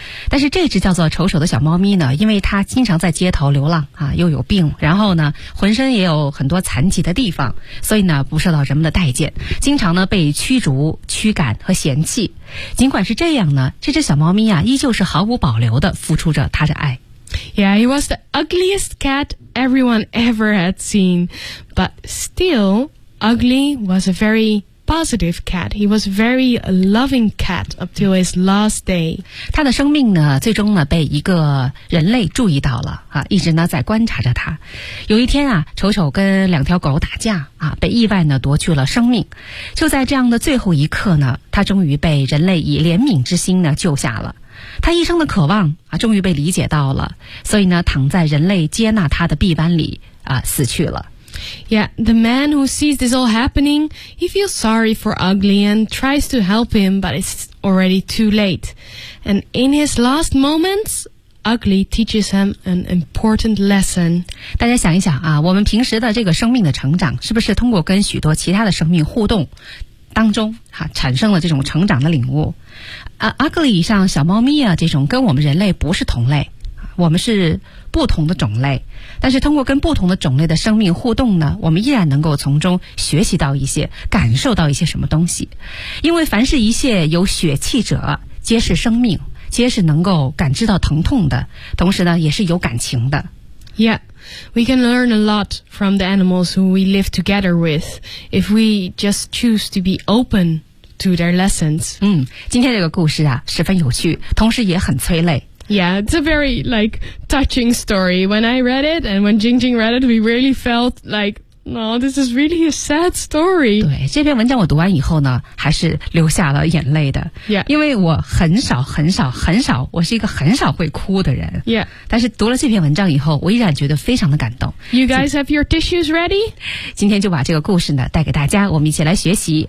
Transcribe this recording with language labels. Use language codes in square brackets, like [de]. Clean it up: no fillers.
[zh] 但是这只叫做丑丑的小猫咪呢，因为它经常在街头流浪啊，又有病，然后呢，浑身也有很多残疾的地方，所以呢，不受到人们的待见，经常呢被驱逐、驱赶和嫌弃。尽管是这样呢，这只小猫咪啊，依旧是毫无保留地付出着它的爱。 [en] Yeah, he was the ugliest cat everyone ever had seen. But still, Ugly was a very positive cat. He was very a loving cat up till his last day. [zh] 他的生命呢，最终呢被一个人类注意到了啊，一直呢在观察着他。有一天啊，丑丑跟两条狗打架啊，被意外呢夺去了生命。就在这样的最后一刻呢，他终于被人类以怜悯之心呢救下了。他一生的渴望啊，终于被理解到了，所以呢，躺在人类接纳他的臂弯里啊，死去了。 [en] Yeah, the man who sees this all happening, he feels sorry for Ugly and tries to help him, but it's already too late. And in his last moments, Ugly teaches him an important lesson. [zh] 大家想一想啊，我们平时的这个生命的成长，是不是通过跟许多其他的生命互动当中哈、啊、产生了这种成长的领悟？ Ugly 像小猫咪啊，这种跟我们人类不是同类，我们是不同的种类，但是通过跟不同的种类的生命互动呢，我们依然能够从中学习到一些，感受到一些什么东西。因为凡是一切有血气者，皆是生命，皆是能够感知到疼痛的，同时呢也是有感情的。 [en] Yeah, we can learn a lot from the animals who we live together with if we just choose to be opento their lessons. [zh] 今天这个故事啊，十分有趣，同时也很催泪。 [en] Yeah, it's a very, like, touching story. When I read it, and when Jing Jing read it, we really felt like, no, this is really a sad story. [zh] 对，这篇文章我读完以后呢，还是流下了眼泪的。 Yeah. 因为我很少，很少，很少，我是一个很少会哭的人。 Yeah. 但是读了这篇文章以后，我依然觉得非常的感动。 [en] You guys have your tissues ready? [zh] 今天就把这个故事呢，带给大家，我们一起来学习。